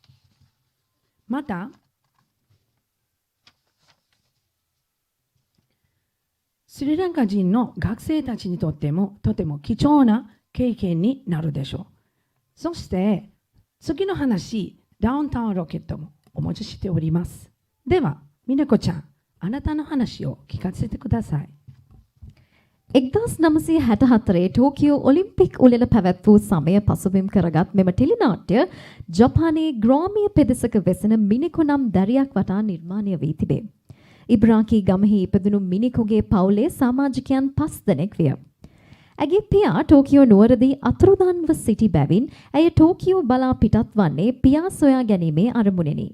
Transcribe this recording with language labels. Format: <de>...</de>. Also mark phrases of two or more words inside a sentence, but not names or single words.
<ja>またスリランカ人の学生たちにとってもとても貴重な経験になるでしょう。そして次の話、ダウンタウンロケットもお持ちしております。では、ミネコちゃん、あなたの話を聞かせてください。</ja> <si>1964 ටෝකියෝ ඔලිම්පික් උළෙල පැවැත් වූ සමය පසුබිම් කරගත් මෙම ටෙලිනාට්‍ය ජපානයේ ග්‍රාමීය පෙදෙසක වෙසෙන මිනිකො නම් දැරියක් වටා නිර්මාණය වී තිබේ. ඉබ්‍රාකී ගමෙහි ඉපදුණු මිනිකොගේ පවුලේ සමාජිකයන් 5 දෙනෙක් විය. ඇගේ පියා ටෝකියෝ නුවරදී අතුරුදන්ව සිටි බැවින් ඇය ටෝකියෝ බලා පිටත් වන්නේ පියා සොයා ගැනීමේ අරමුණෙනි.</si>